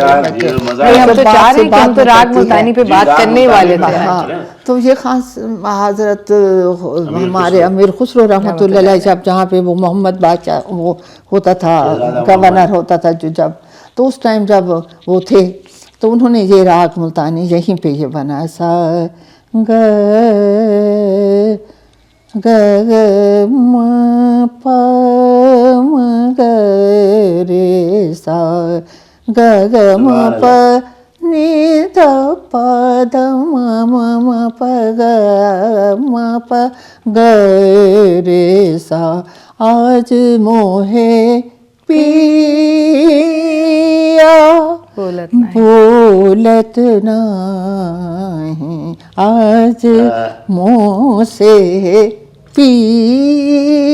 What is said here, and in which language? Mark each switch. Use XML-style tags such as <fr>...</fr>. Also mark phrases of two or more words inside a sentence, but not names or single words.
<ur>ہم تو چاہ رہے ہیں کہ ہم تو راگ ملتانی پہ بات کرنے والے تھے. ہاں، تو یہ خاص حضرت ہمارے امیر خسرو رحمۃ اللہ علیہ صاحب، جہاں پہ وہ محمد بادشاہ وہ ہوتا تھا، گورنر ہوتا تھا جو، جب تو اس ٹائم جب وہ تھے تو انہوں نے یہ راگ ملتانی یہیں پہ یہ بنا، سا گ گ م پ م گ رے سا گ گ م پ نی د پ د م م پ گ م پ گ رے سا. آج موہے پیا بولت نہیں، آج منہ سے پیا.</ur>